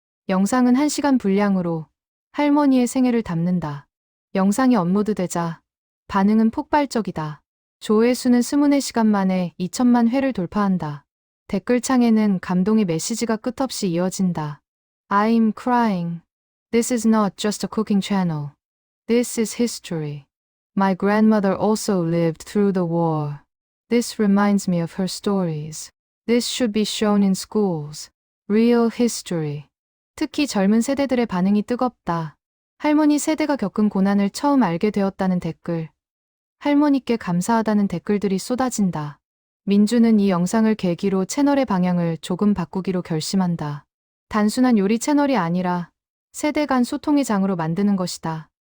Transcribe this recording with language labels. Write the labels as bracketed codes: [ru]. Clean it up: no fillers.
[ko] 영상은 1시간 분량으로 할머니의 생애를 담는다. 영상이 업로드되자 반응은 폭발적이다. 조회수는 24시간 만에 2천만 회를 돌파한다. 댓글창에는 감동의 메시지가 끝없이 이어진다. [en] I'm crying. This is not just a cooking channel. This is history. My grandmother also lived through the war. This reminds me of her stories. This should be shown in schools. Real history. [ko] 특히 젊은 세대들의 반응이 뜨겁다. 할머니 세대가 겪은 고난을 처음 알게 되었다는 댓글. 할머니께 감사하다는 댓글들이 쏟아진다. 민주는 이 영상을 계기로 채널의 방향을 조금 바꾸기로 결심한다. 단순한 요리 채널이 아니라 세대 간 소통의 장으로 만드는 것이다.